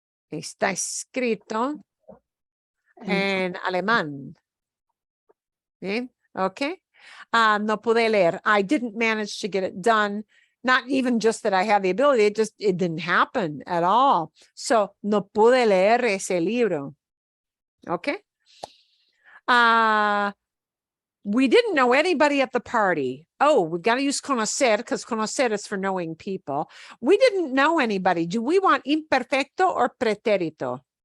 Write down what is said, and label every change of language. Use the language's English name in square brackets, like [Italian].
[Spanish] Está escrito en alemán. Bien, okay. No pude leer. [English] I didn't manage to get it done. Not even just that I had the ability, it didn't happen at all. [Spanish] So, no pude leer ese libro. [English] Okay. We didn't know anybody at the party. Oh, we've got to use conocer because conocer is for knowing people. We didn't know anybody. Do we want imperfecto or preterito?